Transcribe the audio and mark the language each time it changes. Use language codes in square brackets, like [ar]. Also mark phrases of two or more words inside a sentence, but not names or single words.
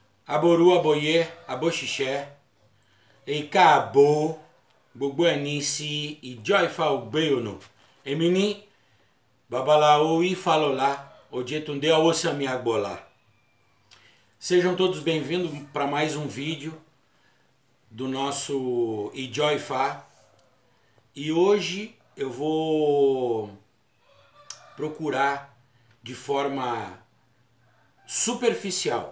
[yo] Aboru, aboye, aboxixé, eikabo, gbogbo ẹnisi, ìjọ-ifá ògbéyònù, èmi ní babaláwo Ifálọlá, Ojetunde Awosami Agbola. [pt] Sejam todos bem-vindos para mais um vídeo do nosso ìjọ-ifá. E hoje eu vou procurar de forma superficial.